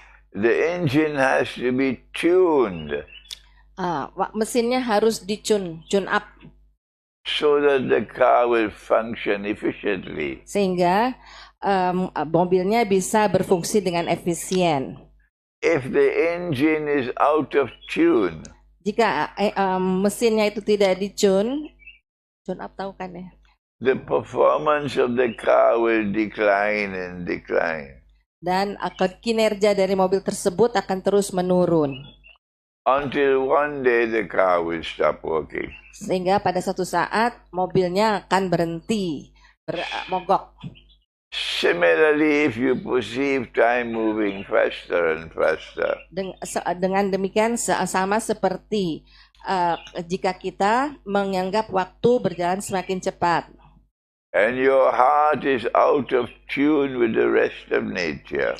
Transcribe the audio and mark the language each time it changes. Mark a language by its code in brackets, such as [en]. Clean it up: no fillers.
[en] The engine has to be tuned. [id] Mesinnya harus tune up. [en] So that the car will function efficiently. [id] Sehingga mobilnya bisa berfungsi dengan efisien. [en] If the engine is out of tune, [id] Jika mesinnya itu tidak tune up tahu kan ya? [en] the performance of the car will decline and decline [id] Dan kinerja dari mobil tersebut akan terus menurun. [en] until one day the car will stop working. [id] Sehingga pada suatu saat mobilnya akan berhenti, mogok. [en] Similarly, if you perceive time moving faster and faster, [id] Dengan demikian sama seperti jika kita menganggap waktu berjalan semakin cepat. [en] and your heart is out of tune with the rest of nature,